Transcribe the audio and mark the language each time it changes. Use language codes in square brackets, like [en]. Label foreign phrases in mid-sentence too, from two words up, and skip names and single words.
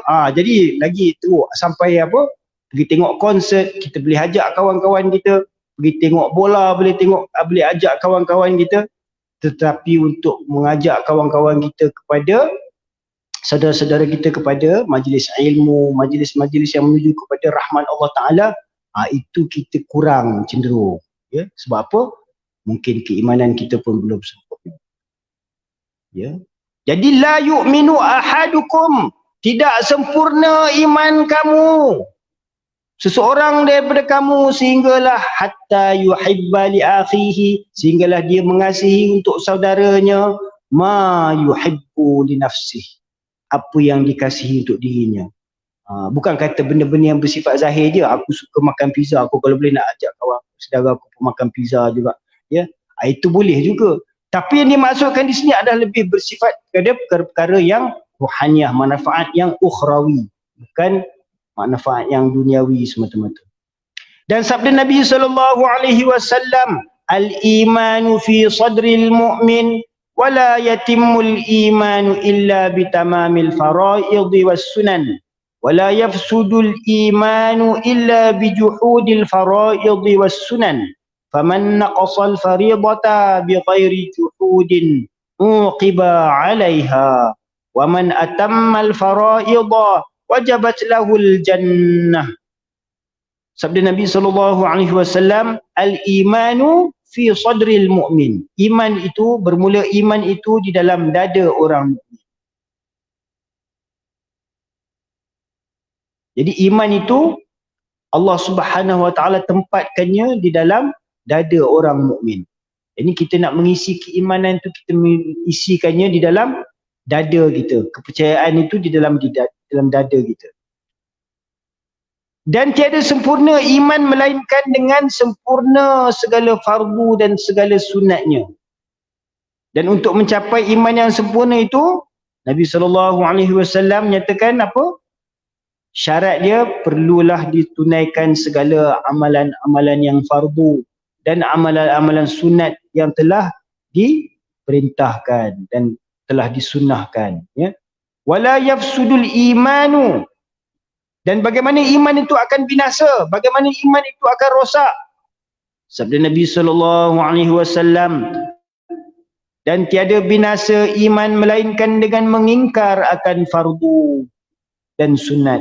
[ms] Jadi lagi teruk sampai pergi tengok konsert, kita boleh ajak kawan-kawan kita, pergi tengok bola, boleh ajak kawan-kawan kita. Tetapi untuk mengajak kawan-kawan kita kepada saudara-saudara kita kepada majlis ilmu, majlis-majlis yang menuju kepada rahmat [ar] الله تعالى, [ms] itu kita kurang cenderung. Ya? Sebab apa? Mungkin keimanan kita pun belum sempurna. Ya. Jadi [ar] لا يؤمن أحدكم, [ms] tidak sempurna iman kamu, seseorang daripada kamu, sehinggalah [ar] حتى يحب لأخيه, [ms] sehinggalah dia mengasihi untuk saudaranya [ar] ما يحب لنفسه, [ms] apa yang dikasihi untuk dirinya. Bukan kata benda-benda yang bersifat zahir je. Aku suka makan pizza, aku kalau boleh nak ajak kawan saudara aku makan pizza juga. Ya, itu boleh juga. Tapi yang dimaksudkan di sini adalah lebih bersifat kepada perkara-perkara yang rohaniah, manfaat yang ukhrawi, bukan manfaat yang duniawi semata-mata. Dan sabda Nabi SAW, [ar] الإيمان في صدر المؤمن ولا يتم الإيمان إلا بتمام الفرائض والسنن ولا يفسد الإيمان إلا بجحود الفرائض والسنن فمن نقص الفريضة بغير جحود عوقب عليها ومن أتم الفرائض وجبت له الجنة. [ms] Sabda Nabi SAW, [ar] الإيمان في صدر المؤمن. [ms] Iman itu, bermula iman itu di dalam dada orang mukmin. Jadi iman itu [ar] الله سبحانه وتعالى [ms] tempatkannya di dalam dada orang mukmin. Ini kita nak mengisi keimanan tu, kita mengisikannya di dalam dada kita. Kepercayaan itu di dalam dada kita. Dan tiada sempurna iman melainkan dengan sempurna segala fardu dan segala sunatnya. Dan untuk mencapai iman yang sempurna itu, Nabi SAW menyatakan apa? Syarat dia perlulah ditunaikan segala amalan-amalan yang fardu dan amalan-amalan sunat yang telah diperintahkan dan telah disunnahkan, ya. [ar] ولا يفسد الإيمان, [ms] dan bagaimana iman itu akan binasa, bagaimana iman itu akan rosak. Sabda Nabi SAW, dan tiada binasa iman melainkan dengan mengingkar akan fardu dan sunat.